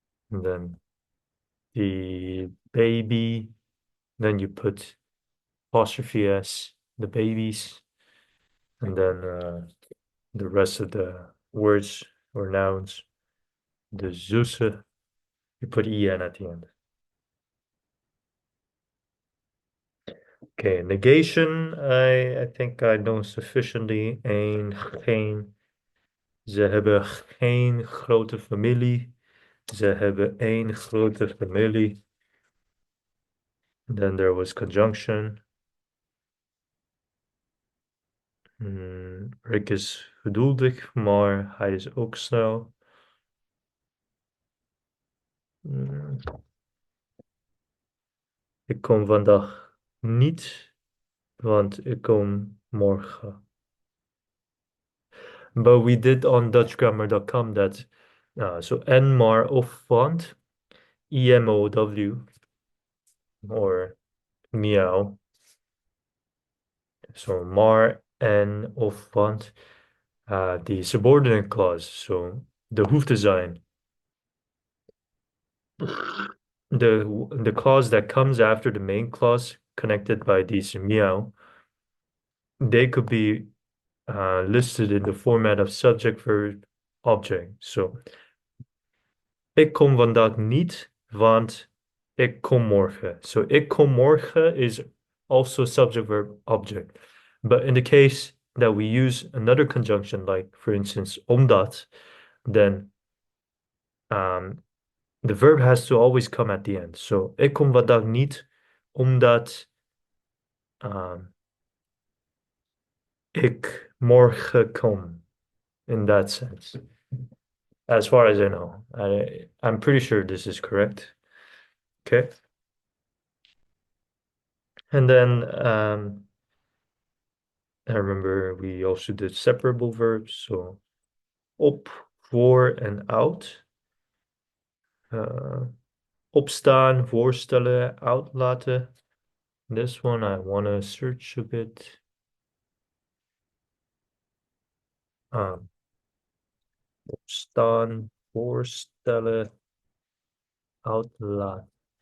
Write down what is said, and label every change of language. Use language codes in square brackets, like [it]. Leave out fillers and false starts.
[en] And then the baby, then you put apostrophe S, the babies, and then the rest of the words or nouns, the zussen, you put en at the end. Okay, negation, I think I know sufficiently. [nl] Een, geen. Ze hebben geen grote familie. Ze hebben één grote familie. [en] Then there was conjunction. [nl] Rick is geduldig, maar hij is ook snel. Ik kom vandaag niet want ik kom morgen. [en] But we did on dutchgrammar.com that so en maar of want EMOW or meow. So maar en of want the subordinate clause. [nl] So de hoeft te zijn. [en] The clause that comes after the main clause connected by these meow, they could be listed in the format of subject, verb, object. [nl] So ik kom vandaag niet, want ik kom morgen. [en] So [nl] ik kom morgen [en] is also subject, verb, object. But in the case that we use another conjunction, like for instance, omdat, then the verb has to always come at the end. [nl] So ik kom vandaag niet, omdat ik morgen kom. [en] In that sense. As far as I know. I'm pretty sure this is correct. Okay. And then I remember we also did separable verbs. So op, voor en out. [nl] Opstaan, voorstellen, uitlaten. [en] This one I want to search a bit. [nl] Opstaan, voorstellen, uitlaten.